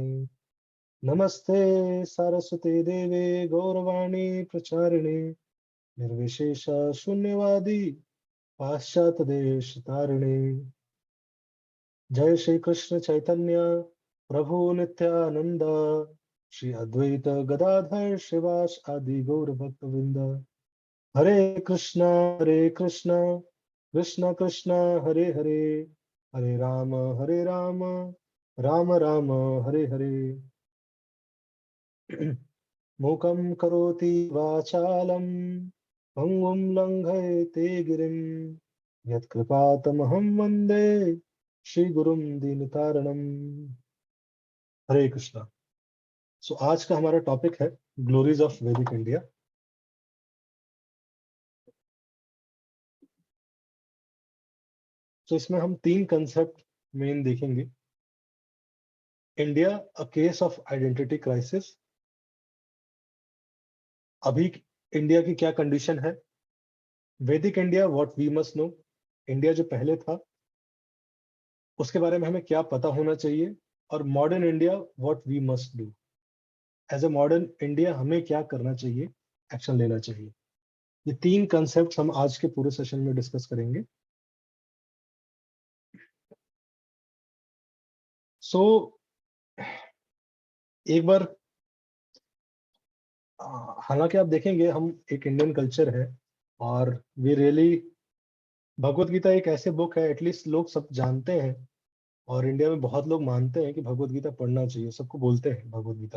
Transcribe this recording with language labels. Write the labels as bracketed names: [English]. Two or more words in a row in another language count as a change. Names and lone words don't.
[Sanskrit] नमस्ते सारस्वते देवे गौरवाणी प्रचारिणे निर्विशेष शून्यवादी पाश्चात्य देश तारिणे। जय श्री कृष्ण चैतन्य प्रभु नित्यानंद श्री अद्वैत गदाधर शिवास आदि गौर भक्त वृंद। हरे कृष्णा कृष्ण कृष्ण हरे हरे, हरे राम राम राम हरे हरे। मूकं करोति वाचालं पंगुं लंघयते गिरिं यत्कृपातमहं वन्दे श्रीगुरुं दीनतारणम्। [Hindi] हरे कृष्णा। सो आज का हमारा टॉपिक है [English] glories of Vedic India. [Hindi] तो इसमें हम तीन कंसेप्ट मेन देखेंगे। [English] India a case of identity crisis. [Hindi] अभी इंडिया की क्या कंडीशन है? [English] Vedic India what we must know. [Hindi] इंडिया जो पहले था उसके बारे में हमें क्या पता होना चाहिए। [English] और modern India what we must do. as a modern India [Hindi] हमें क्या करना चाहिए, एक्शन लेना चाहिए। ये तीन कंसेप्ट हम आज के पूरे सेशन में डिस्कस करेंगे। सो एक बार, हालांकि आप देखेंगे हम एक इंडियन कल्चर है, और [English] we really, [Hindi] भगवत गीता एक ऐसे बुक है, एटलीस्ट लोग सब जानते हैं, और इंडिया में बहुत लोग मानते हैं कि भगवत गीता पढ़ना चाहिए, सबको बोलते हैं भगवत गीता।